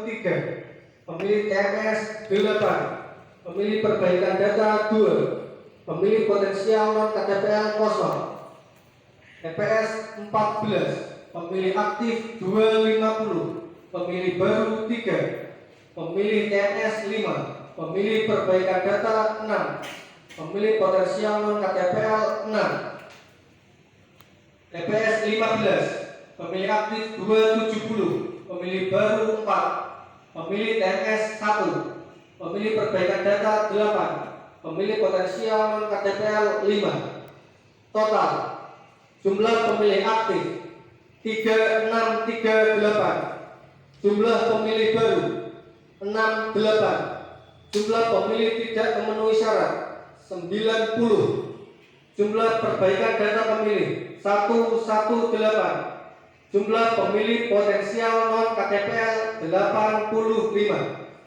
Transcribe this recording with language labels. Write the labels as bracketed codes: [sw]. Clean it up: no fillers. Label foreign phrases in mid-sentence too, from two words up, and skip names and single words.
[id] 3, pemilih TNS 8, pemilih perbaikan data 2, pemilih potensial non KTPL 0, TPS 14, pemilih aktif 250, pemilih baru 3, pemilih TNS 5, pemilih perbaikan data 6, pemilih potensial non KTPL 6, TPS 15, pemilih aktif 270, pemilih baru 4, pemilih TNS 1, pemilih perbaikan data 8, pemilih potensial non KTPL 5. Total jumlah pemilih aktif 3638, jumlah pemilih baru 68, jumlah pemilih tidak memenuhi syarat 90, jumlah perbaikan data pemilih 118, jumlah pemilih potensial non KTPL 85.